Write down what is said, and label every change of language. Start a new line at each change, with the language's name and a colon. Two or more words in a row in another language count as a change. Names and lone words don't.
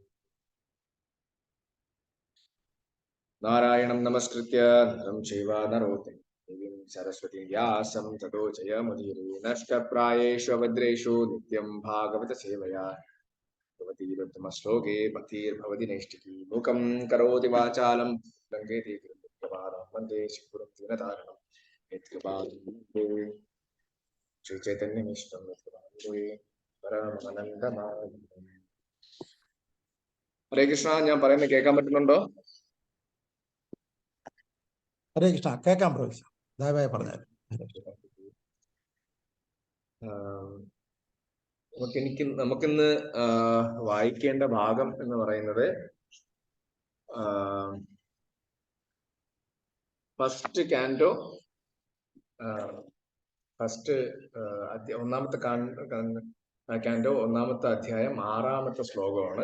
Sanskrit: नारायणं नमस्कृत्य नरं चैव नरोत्तमं देवीं सरस्वतीं व्यासं ततो जयमुदीरये नष्टप्रायेषु भद्रेषु नित्यं भागवत सेवया भवति श्लोके भक्तिर्भवति नैष्टिकी मूकं करोति वाचालं लङ्घयति गिरिप्रवादं वन्दे शिवगुरुं दीनतारिणं यत्कृपालुं श्रीचैतन्यमीश्वरं यत्कृपालुं परमानन्दमाधवम्।
Malayalam: ഹരേ കൃഷ്ണ, ഞാൻ പറയുന്നത് കേൾക്കാൻ പറ്റുന്നുണ്ടോ? ഹരേ കൃഷ്ണ, കേൾക്കാം ബ്രോ. ദയവായി പറഞ്ഞാൽ. നമുക്കിന്ന് വായിക്കേണ്ട ഭാഗം എന്ന് പറയുന്നത്
English: first canto
Malayalam: ഒന്നാമത്തെ കാൻഡോ ഒന്നാമത്തെ അധ്യായം 6-ാമത്തെ ശ്ലോകമാണ്.